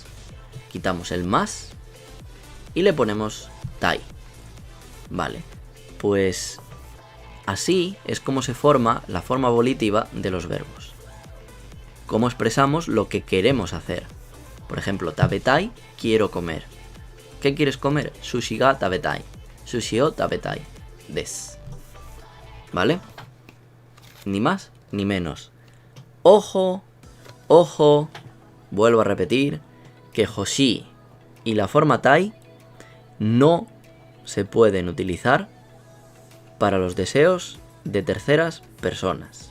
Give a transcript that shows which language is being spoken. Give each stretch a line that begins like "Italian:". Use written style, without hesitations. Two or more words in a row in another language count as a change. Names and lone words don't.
Spanish: Quitamos el más y le ponemos tai. Vale, pues así es como se forma la forma volitiva de los verbos. Cómo expresamos lo que queremos hacer. Por ejemplo, tabetai, quiero comer. ¿Qué quieres comer?
Japanese: 寿司が食べたい。寿司を食べたいです.
Spanish: ¿Vale? Ni más ni menos. Ojo, ojo, vuelvo a repetir que hoshi y la forma tai no se pueden utilizar para los deseos de terceras personas.